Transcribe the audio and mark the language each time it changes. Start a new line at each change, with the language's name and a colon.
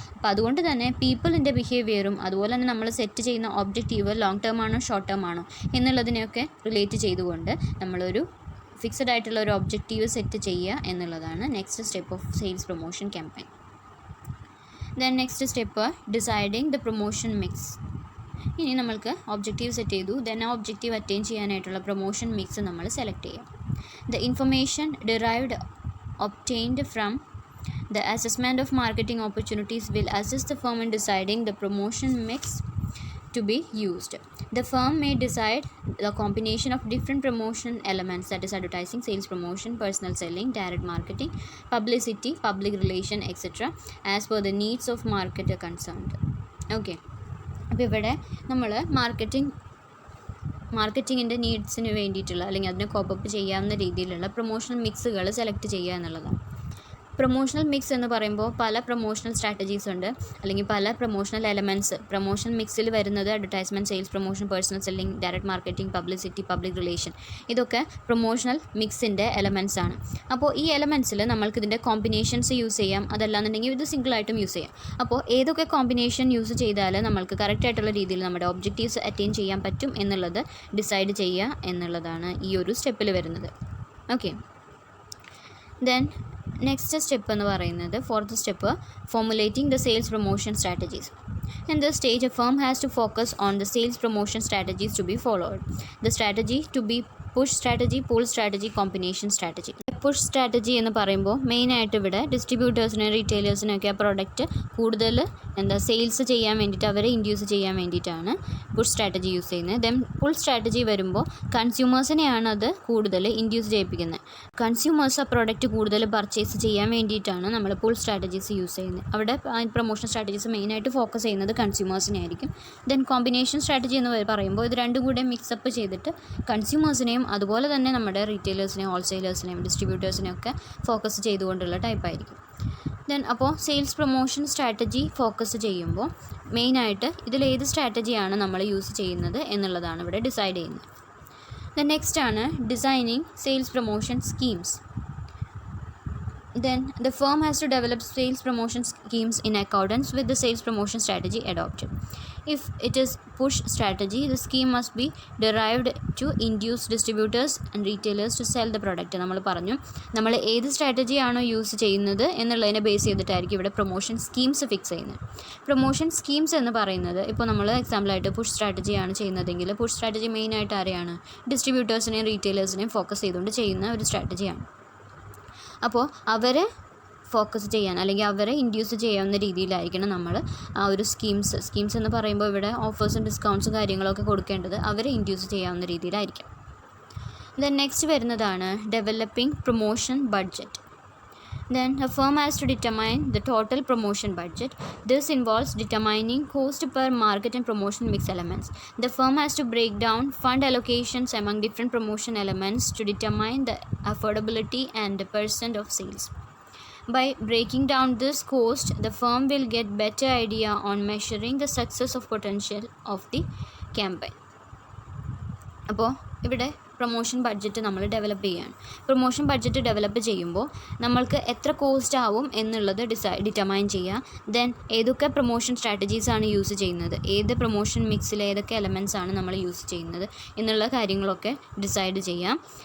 Malayalam: അപ്പോൾ അതുകൊണ്ട് തന്നെ പീപ്പിളിൻ്റെ ബിഹേവിയറും അതുപോലെ തന്നെ നമ്മൾ സെറ്റ് ചെയ്യുന്ന ഒബ്ജക്റ്റീവ് ലോങ് ടേം ആണോ ഷോർട്ട് ടേം ആണോ എന്നുള്ളതിനെയൊക്കെ റിലേറ്റ് ചെയ്തുകൊണ്ട് നമ്മളൊരു ഫിക്സഡ് ആയിട്ടുള്ള ഒരു ഒബ്ജക്റ്റീവ് സെറ്റ് ചെയ്യുക എന്നുള്ളതാണ് next step of sales promotion campaign.
English: Then next step deciding the promotion mix.
Malayalam: ഇനി നമ്മൾക്ക് ഒബ്ജക്റ്റീവ് സെറ്റ് ചെയ്തു. ദെൻ ആ ഒബ്ജക്റ്റീവ് അറ്റൈൻ ചെയ്യാനായിട്ടുള്ള പ്രൊമോഷൻ മിക്സ് നമ്മൾ സെലക്ട് ചെയ്യാം.
English: The information derived obtained from the assessment of marketing opportunities will assist the firm in deciding the promotion mix to be used. The firm may decide the combination of different promotion elements, that is advertising, sales promotion, personal selling, direct marketing, publicity, public relation, etc. as per the needs of market concerned.
Malayalam: Okay, അപ്പോൾ ഇവിടെ നമ്മൾ മാർക്കറ്റിങ്ങിൻ്റെ നീഡ്സിന് വേണ്ടിയിട്ടുള്ള അല്ലെങ്കിൽ അതിനെ cope up ചെയ്യാവുന്ന രീതിയിലുള്ള promotional മിക്സുകൾ select ചെയ്യുക എന്നുള്ളതാണ്. പ്രൊമോഷണൽ മിക്സ് എന്ന് പറയുമ്പോൾ പല പ്രൊമോഷണൽ സ്ട്രാറ്റജീസ് ഉണ്ട്, അല്ലെങ്കിൽ പല പ്രൊമോഷണൽ എലമെൻറ്റ്സ് പ്രൊമോഷണൽ മിക്സിൽ വരുന്നത് advertisement, sales promotion, personal selling, direct marketing, publicity, public relation, ഇതൊക്കെ പ്രൊമോഷണൽ മിക്സിൻ്റെ എലമെൻറ്റ്സ് ആണ്. അപ്പോൾ ഈ എലമെൻറ്റ്സിൽ നമ്മൾക്ക് ഇതിൻ്റെ കോമ്പിനേഷൻസ് യൂസ് ചെയ്യാം, അതല്ലാന്നുണ്ടെങ്കിൽ ഇത് സിംഗിളായിട്ടും യൂസ് ചെയ്യാം. അപ്പോൾ ഏതൊക്കെ കോമ്പിനേഷൻ യൂസ് ചെയ്താൽ നമ്മൾക്ക് കറക്റ്റായിട്ടുള്ള രീതിയിൽ നമ്മുടെ ഒബ്ജക്റ്റീവ്സ് അറ്റൈൻ ചെയ്യാൻ പറ്റും എന്നുള്ളത് ഡിസൈഡ് ചെയ്യുക എന്നുള്ളതാണ് ഈ ഒരു സ്റ്റെപ്പിൽ വരുന്നത്.
English: okay, then next step
Malayalam: എന്ന് പറയുന്നത്
English: Fourth step, formulating the sales promotion strategies. In this stage, a firm has to focus on the sales promotion strategies to be followed. The strategy to be push strategy, pull strategy, combination strategy.
Malayalam: Push strategy എന്ന് പറയുമ്പോൾ മെയിനായിട്ട് ഇവിടെ ഡിസ്ട്രിബ്യൂട്ടേഴ്സിനും റീറ്റെയിലേഴ്സിനൊക്കെ ആ product കൂടുതൽ sales ചെയ്യാൻ വേണ്ടിയിട്ട് അവരെ induce ചെയ്യാൻ വേണ്ടിയിട്ടാണ് പുഷ് സ്ട്രാറ്റജി യൂസ് ചെയ്യുന്നത്. ദെൻ പുൾ സ്ട്രാറ്റജി വരുമ്പോൾ കൺസ്യൂമേഴ്സിനെയാണ് അത് കൂടുതൽ ഇൻഡ്യൂസ് ചെയ്യിപ്പിക്കുന്നത്. കൺസ്യൂമേഴ്സ് ആ പ്രോഡക്റ്റ് കൂടുതൽ പർച്ചേസ് ചെയ്യാൻ വേണ്ടിയിട്ടാണ് നമ്മൾ പുൾ സ്ട്രാറ്റജീസ് യൂസ് ചെയ്യുന്നത്. അവിടെ പ്രൊമോഷൻ സ്ട്രാറ്റജീസ് മെയിനായിട്ട് ഫോക്കസ് ചെയ്യുന്നത് കൺസ്യൂമേഴ്സിനെ ആയിരിക്കും. ദെൻ കോമ്പിനേഷൻ സ്ട്രാറ്റജി എന്ന് പറയുമ്പോൾ ഇത് രണ്ടും കൂടെ മിക്സപ്പ് ചെയ്തിട്ട് കൺസ്യൂമേഴ്സിനെയും അതുപോലെ തന്നെ നമ്മുടെ റീറ്റെയിലേഴ്സിനെയും ഹോൾസെയിലേഴ്സിനെയും ഡിസ്ട്രിബ്യൂട്ടേഴ്സിനെയൊക്കെ ഫോക്കസ് ചെയ്തുകൊണ്ടുള്ള ടൈപ്പായിരിക്കും. ദെൻ അപ്പോൾ സെയിൽസ് പ്രൊമോഷൻ സ്ട്രാറ്റജി ഫോക്കസ് ചെയ്യുമ്പോൾ മെയിനായിട്ട് ഇതിലേത് സ്ട്രാറ്റജിയാണ് നമ്മൾ യൂസ് ചെയ്യുന്നത് എന്നുള്ളതാണ് ഇവിടെ ഡിസൈഡ് ചെയ്യുന്നത്.
English: then next
Malayalam: ആണ്
English: Designing sales promotion schemes. Then the firm has to develop sales promotion schemes in accordance with the sales promotion strategy adopted. If it is push strategy, the scheme must be derived to induce distributors and retailers to sell the product.
Malayalam: നമ്മൾ പറഞ്ഞു നമ്മൾ ഏത് സ്ട്രാറ്റജിയാണോ use ചെയ്യുന്നത് എന്നുള്ളതിനെ base ചെയ്തിട്ടായിരിക്കും ഇവിടെ promotion schemes fix ചെയ്യുന്നത്. Promotion schemes എന്ന് പറയുന്നത് ഇപ്പോൾ നമ്മൾ എക്സാമ്പിളായിട്ട് പുഷ് സ്ട്രാറ്റജിയാണ് ചെയ്യുന്നതെങ്കിൽ പുഷ് സ്ട്രാറ്റജി മെയിനായിട്ട് ആരെയാണ്, ഡിസ്ട്രിബ്യൂട്ടേഴ്സിനെയും റീറ്റെയിലേഴ്സിനെയും ഫോക്കസ് ചെയ്തുകൊണ്ട് ചെയ്യുന്ന ഒരു സ്ട്രാറ്റജിയാണ്. അപ്പോൾ അവരെ ഫോക്കസ് ചെയ്യാൻ അല്ലെങ്കിൽ അവരെ ഇൻഡ്യൂസ് ചെയ്യാവുന്ന രീതിയിലായിരിക്കണം നമ്മൾ ആ ഒരു സ്കീംസ് എന്ന് പറയുമ്പോൾ ഇവിടെ ഓഫേഴ്സും ഡിസ്കൗണ്ട്സും കാര്യങ്ങളൊക്കെ കൊടുക്കേണ്ടത് അവരെ ഇൻഡ്യൂസ് ചെയ്യാവുന്ന രീതിയിലായിരിക്കും.
English: then next
Malayalam: വരുന്നതാണ്
English: Developing promotion budget. Then a firm has to determine the total promotion budget. This involves determining cost per market and promotion mix elements. The firm has to break down fund allocations among different promotion elements to determine the affordability and the percent of sales. By breaking down this cost, the firm will get better idea on measuring the success of potential of the campaign.
Malayalam: അപ്പോൾ ഇവിടെ promotion budget നമ്മൾ develop ചെയ്യുകയാണ്. Promotion budget develop ചെയ്യുമ്പോൾ നമ്മൾക്ക് എത്ര cost ആവും എന്നുള്ളത് determine ചെയ്യുക. ദെൻ ഏതൊക്കെ പ്രൊമോഷൻ സ്ട്രാറ്റജീസാണ് യൂസ് ചെയ്യുന്നത്, ഏത് പ്രൊമോഷൻ മിക്സിൽ ഏതൊക്കെ എലമെൻറ്റ്സ് ആണ് നമ്മൾ യൂസ് ചെയ്യുന്നത് എന്നുള്ള കാര്യങ്ങളൊക്കെ ഡിസൈഡ് ചെയ്യാം.